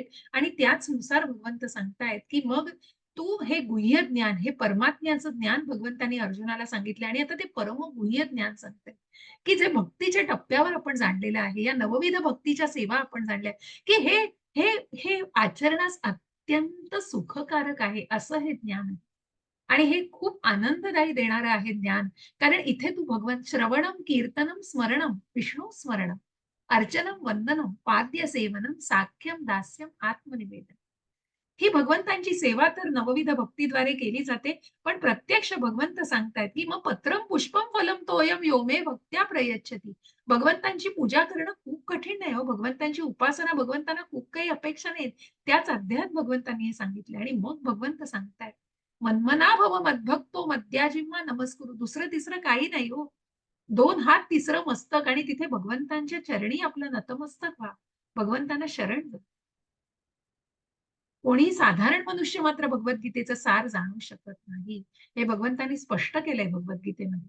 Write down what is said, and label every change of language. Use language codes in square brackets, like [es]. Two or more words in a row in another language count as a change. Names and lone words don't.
[mr] आणि त्याचनुसार भगवंत सांगतायत की मग तू हे गुह्य ज्ञान, हे परमात्म्याचं ज्ञान भगवंतांनी अर्जुनाला सांगितले आणि आता ते परम गुह्य ज्ञान सांगते की जे भक्तीच्या टप्प्यावर आपण जाणलेलं आहे, या नवविध भक्तीच्या सेवा आपण जाणल्या, की हे हे हे आचरणास अत्यंत सुखकारक आहे असं हे ज्ञान आहे. आणि हे खूप आनंददायी देणारं आहे ज्ञान. कारण इथे तू भगवंत [sa] श्रवणम कीर्तनम स्मरणम विष्णू स्मरणम अर्चनम वंदनम पाद्य सेवनम साख्यम दास्यम आत्मनिवेदन, [mr] ही भगवंतांची सेवा तर नवविध भक्तीद्वारे केली जाते. पण प्रत्यक्ष भगवंत सांगतायत की मग [sa] पत्रम पुष्पम फलम तोयम यो मे भक्त्या प्रयच्छती. [mr] भगवंतांची पूजा करणं खूप कठीण नाही हो, भगवंतांची उपासना, भगवंतांना खूप काही अपेक्षा नाहीत. त्याच अध्यायात भगवंतांनी हे सांगितले. आणि मग भगवंत सांगतायत [sa] मन्मना भव मद्भक्तो मद्याजिम्मा नमस्कुरु. [mr] दुसरं तिसरं काही नाही हो, 2 हात तिसरं मस्तक, आणि तिथे भगवंतांच्या चरणी आपलं नतमस्तक व्हा, भगवंतांना शरण जा. कोणी साधारण मनुष्य मात्र भगवद्गीतेचं सार जाणू शकत नाही, हे भगवंतांनी स्पष्ट केलंय भगवद्गीतेमध्ये.